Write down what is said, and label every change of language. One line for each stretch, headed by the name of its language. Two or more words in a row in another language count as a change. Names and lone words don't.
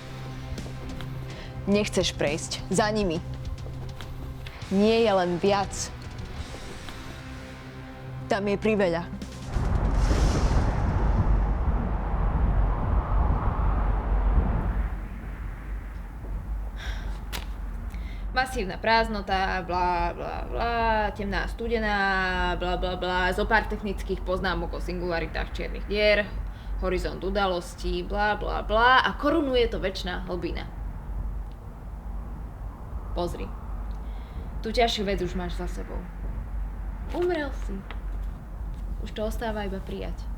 Slovak: Nechceš prejsť za nimi. Nie je len viac. Tam je priveľa. Masívna prázdnota, blá, blá, blá, temná studená, blá, blá, blá, zopár technických poznámok o singularitách čiernych dier, horizont udalostí, blá, blá, blá a korunuje to večná hlbina. Pozri. Tú ťažšiu vec už máš za sebou. Umrel si. Už to ostáva iba prijať.